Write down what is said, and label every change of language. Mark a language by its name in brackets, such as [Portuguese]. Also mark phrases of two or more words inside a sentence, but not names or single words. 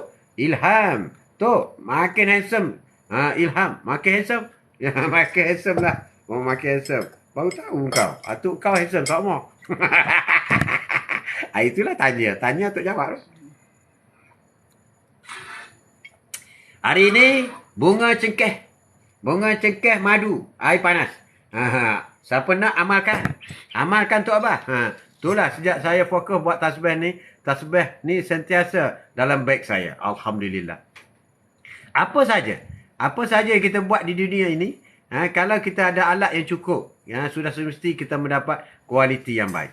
[Malay] Ilham. Tu, makin handsome. Ilham, makin handsome. Makin handsome lah. Makin handsome. Baru tahu kau. Atuk kau handsome, tak mau. Itulah tanya. Tanya untuk jawab. Hari ini, bunga cengkeh. Bunga cengkeh madu. Air panas. Siapa nak amalkan? Amalkan tu Abah. Itulah sejak saya fokus buat tasbih ni. Tasbih ni sentiasa dalam beg saya. Alhamdulillah. Apa saja kita buat di dunia ini, kalau kita ada alat yang cukup, sudah semesti kita mendapat kualiti yang baik.